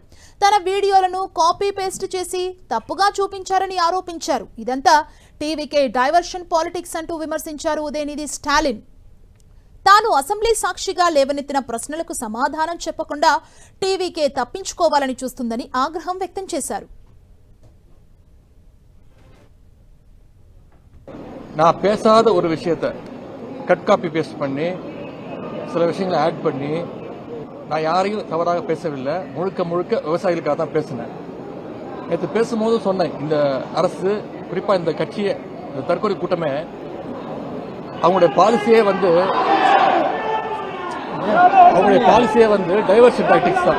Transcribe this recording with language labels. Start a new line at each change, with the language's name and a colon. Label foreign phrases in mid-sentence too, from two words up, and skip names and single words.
Telugu: తన వీడియోలను
English: copy paste
Telugu: చేసి తప్పుగా చూపించారని ఆరోపించారు. ఇదంతా టీవీకే
English: diversion politics
Telugu: అంటూ విమర్శించారు ఉదయనిధి స్టాలిన్. తాను అసెంబ్లీ సాక్షిగా లేవనెత్తిన ప్రశ్నలకు సమాధానం చెప్పకుండా టీవీకే తప్పించుకోవాలని చూస్తుందని ఆగ్రహం వ్యక్తం చేశారు.
Tamil: நான் பேசாத ஒரு விஷயத்தை
English: cut copy paste
Tamil: பண்ணி சில விஷயங்களை ஆட் பண்ணி நான் யாரையும் தவறாக பேசவில்லை. முழுக்க முழுக்க விவசாயிகளுக்காக தான் பேசினேன். நேற்று பேசும்போது சொன்னேன், இந்த அரசு குறிப்பாக இந்த கட்சியை, இந்த தற்கொலை கூட்டமே அவங்களுடைய பாலிசியே வந்து
English: diversion tactics
Tamil: தான்.